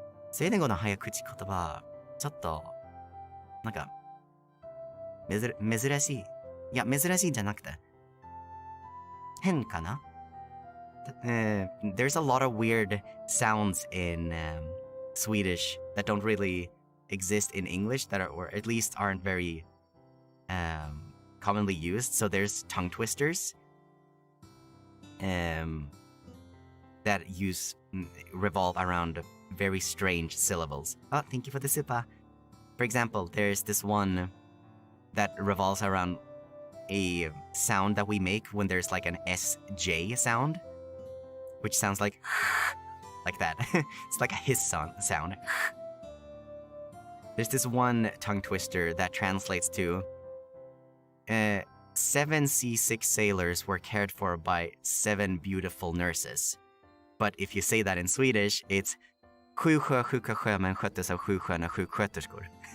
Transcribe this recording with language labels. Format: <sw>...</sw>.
<ja>スウェーデン語の早口言葉、ちょっと、なんか、珍しい。いや、珍しいんじゃなくて、変かな？</ja> <en>There's a lot of weird sounds in Swedish that don't really exist in English that are, or at least aren't very commonly used. So there's tongue twisters. that revolve around very strange syllables. Oh, thank you for the super. For example, there's this one that revolves around a sound that we make when there's like an SJ sound, which sounds like that. It's like a hiss sound. There's this one tongue twister that translates to 7 C6 sailors were cared for by 7 beautiful nurses. But if you say that in Swedish, it's</en> <sv>7 sjuka sjömän sköttes av 7 sköna sjuksköterskor.</sv>